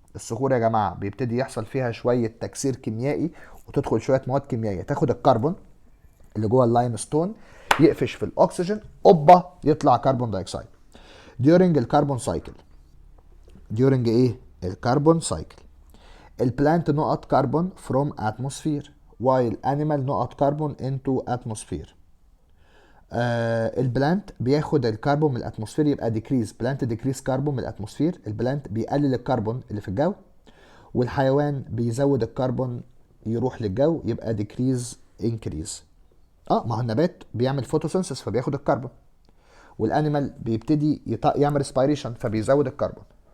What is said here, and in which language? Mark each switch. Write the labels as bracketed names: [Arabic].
[Arabic] الصخور يا جماعة بيبتدي يحصل فيها شوية تكسير كيميائي وتدخل شوية مواد كيميائية تاخد الكربون اللي جوه اللايم ستون يقفش في الاكسجين، اوبا يطلع كربون دايوكسيد. [English] during الكربون سايكل. during ايه؟ الكربون سايكل. البلانت [Arabic] نقط كربون [English] from atmosphere while animal نقط carbon into atmosphere. [Arabic] البلانت بياخد الكربون من الاتموسفير يبقى ديكريز، بلانت ديكريز كربون من الاتموسفير. البلانت بيقلل الكربون اللي في الجو، والحيوان بيزود الكربون يروح للجو يبقى ديكريز انكريز. ما هو النبات بيعمل فوتوسينثيس فبياخد الكربون، والانيمال بيبتدي يعمل ريسبيريشن فبيزود الكربون.